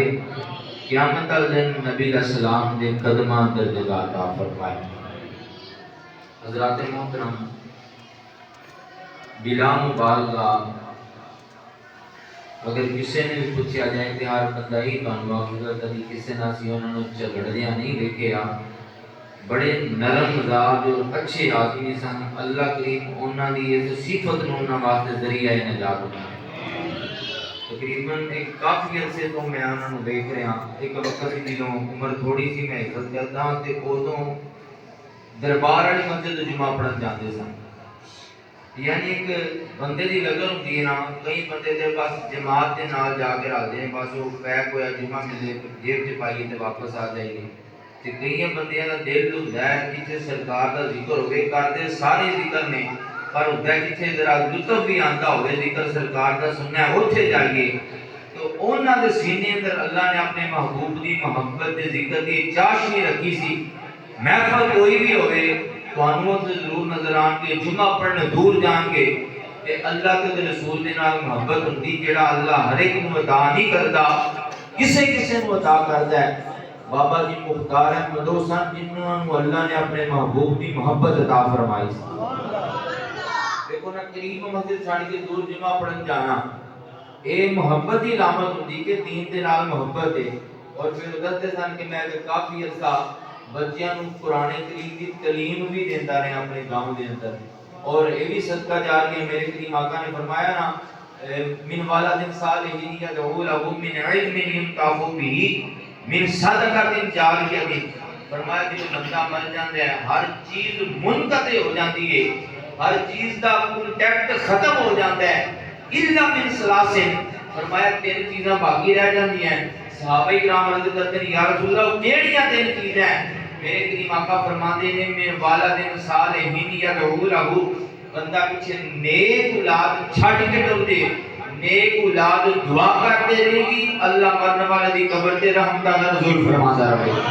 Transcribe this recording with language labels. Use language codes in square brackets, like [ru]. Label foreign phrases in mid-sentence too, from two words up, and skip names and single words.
[pa] قیامت والے دن نبی علیہ السلام دے قدماں اندر جگہ عطا فرمائے. حضرات محترم، بلا مبالغہ اگر کسی نے بھی پوچھا جائے کہ ہر بندہ ہی تانوں آکھے کبھی کسی نال سی انہاں نوں جھگڑدیاں نہیں ویکھیا، بڑے نرم مزاج اور اچھے آدمی سن. اللہ کریم انہاں دی اس صفت نوں انہاں واسطے ذریعہ نجات بنائے. تقریباً ایک کافی عرصے تو میں انہاں نوں دیکھ رہا. ایک وقت جدوں عمر تھوڑی سی میں عزت کردا تے اودوں دربار والی مسجد جمعہ پڑھن جاندے سن. یعنی ایک بندے دی لگن ہوندی ہے نا، کئی بندے دے پاس جماعت دے نال جا کے رہتے ہیں، بس وہ پیک ہویا جمعہ ملے جیب چ پائیے تے واپس آ جائیے. تے کئی بندیاں دا دل ہوندا ہے جتھے سرکار دا ذکر ہوے، کردے سارے ذکر نے، پر ہوندا ہے جتھے ذرا لطف بھی آندا ہوے ذکر سرکار دا سننا ہے اوتھے جائیے. تو انہاں دے سینے اندر اللہ نے اپنے محبوب دی محبت دے ذکر دی چاشنی رکھی سی. محفل کوئی بھی ہوئے تانوں تے ضرور نظر آن کے جمعہ پڑھنے دور جان گے تے اللہ کے رسول دے نال محبت ہوندی جڑا اللہ ہر ایک نوں عطا نہیں کردا، کسے کسے نوں عطا کردا ہے. بابا جی مختار احمد سن جنہاں نوں اللہ نے اپنے محبوب دی محبت عطا فرمائی. دیکھو نا، قریب مسجد چھڑ کے دور جمعہ پڑھن جانا اے محبت دی علامت ہوندی کہ دین دے نال محبت ہے. اور پھر دستے سن کہ میں کافی عرصہ بچیاں نوں قرآن کریم دی تعلیم بھی دیندا رہا اپنے گاؤں دے اندر. [ur] اور یہ بھی صدقہ جاریہ میرے کریم آقا نے فرمایا نا، [ar] من والد صالح یدعو له من علم ينتفع به من صدقۃ جاریہ. [pa] فرمایا کہ بندہ مر جاندا ہے ہر چیز منقطع ہو جاتی ہے، ہر چیز دا کانٹیکٹ ختم ہو جاتا ہے، [ar] الا من ثلاث. [pa] فرمایا تین چیزاں باقی رہ جاندیاں ہیں. [ur] صحابہ کرام عرض کرتے ہیں یا رسول اللہ [pa] کیڑیاں تین چیزیں ہیں؟ میرے کریم آقا فرماندے نے [ar] من والد صالح یدعو له، [pa] بندہ پیچھے نیک اولاد چھڈ کے ٹر دے، نیک اولاد دعا کرتے رہے گی، اللہ مرنے والے دی قبر تے رحمت کا نزول فرماتا رہے گا.